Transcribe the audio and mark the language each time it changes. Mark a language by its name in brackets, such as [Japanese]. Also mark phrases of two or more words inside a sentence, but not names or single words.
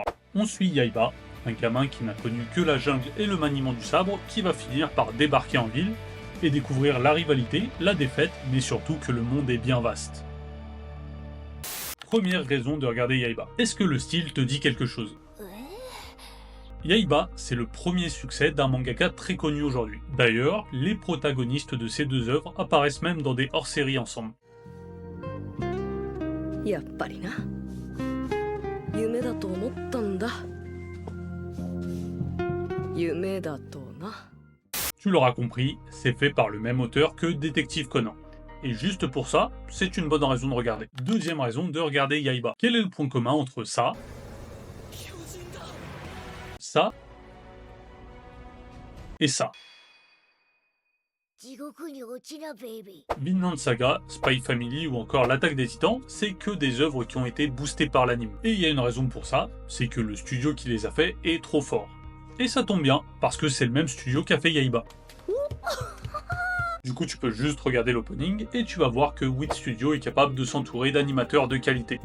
[French] On suit Yaiba, un gamin qui n'a connu que la jungle et le maniement du sabre, qui va finir par débarquer en ville et découvrir la rivalité, la défaite, mais surtout que le monde est bien vaste. Première raison de regarder Yaiba. Est-ce que le style te dit quelque chose? Yaiba, c'est le premier succès d'un mangaka très connu aujourd'hui. D'ailleurs, les protagonistes de ces deux œuvres apparaissent même dans des hors-séries ensemble. [Japanese] やっぱりな夢だと思ったんだ夢だとな [French] Tu l'auras compris, c'est fait par le même auteur que Détective Conan. Et juste pour ça, c'est une bonne raison de regarder. Deuxième raison de regarder Yaiba. Quel est le point commun entre ça et ça? [Japanese] 地獄に落ちなベイビー [French] Vinland Saga, Spy Family ou encore L'Attaque des Titans, c'est que des œuvres qui ont été boostées par l'anime. Et il y a une raison pour ça, c'est que le studio qui les a fait est trop fort. Et ça tombe bien, parce que c'est le même studio qui a fait Yaiba. Du coup, tu peux juste regarder l'opening et tu vas voir que Wit Studio est capable de s'entourer d'animateurs de qualité.